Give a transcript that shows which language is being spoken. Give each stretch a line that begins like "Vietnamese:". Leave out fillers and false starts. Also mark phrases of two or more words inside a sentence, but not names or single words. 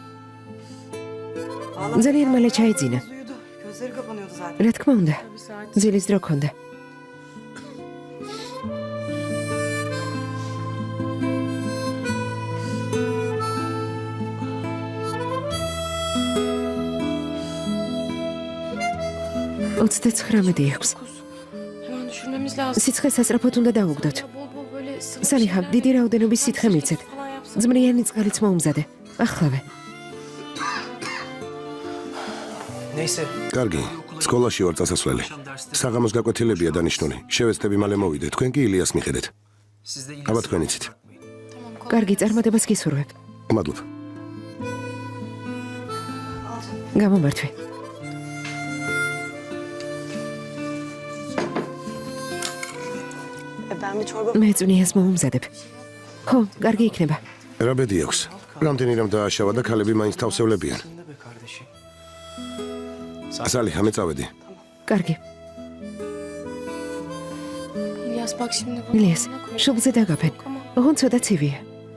Georgian: ძალიან მალე ჩაიძინა.
Turkish: Gözleri kapanıyordu zaten.
Georgian: რა თქმა უნდა, ძილის დრო ქონდა. Ოცდაცხრამეტი აქვს.
Turkish: Hemen düşürmemiz lazım.
Georgian: სიცხე სასწრაფოდ უნდა დავუგდოთ.
Turkish: Bol bol böyle sıvı
Georgian: სალიხა,
Turkish: şeyler,
Georgian: დიდი რაოდენობის სითხე მიცეთ.
Turkish: falan yapsak.
Georgian: ძმრიანი წყალიც მოუმზადე. ახლავე.
Turkish: Neyse.
Georgian: კარგი. სკოლაში ვარ წასასვლელი. საღამოს გაკვეთილებია დანიშნული. შევეცდები მალე მოვიდე. თქვენ კი ილიას მიხედეთ.
Turkish: Siz de
Georgian: აბა თქვენ იცით. კარგი, წარმატებას გისურვებ. მადლობა. გამომართვე.
Turkish: Ben bir çorba...
Georgian: მე წვნიას მოუმზადებ. ხო, კარგი იქნება. რა ბედი აქვს? რამდენი რამ დააშავა და ქალები მაინც თავსევლებიან.
Turkish: Ne be kardeşim?
Georgian: სალიხა, მე წავედი. კარგი.
Turkish: İlyas bak şimdi bunu
Georgian: ილიას,
Turkish: ne koyalım?
Georgian: შუბლზე დაგაფენ. ოღონდ ცოტა ცივია.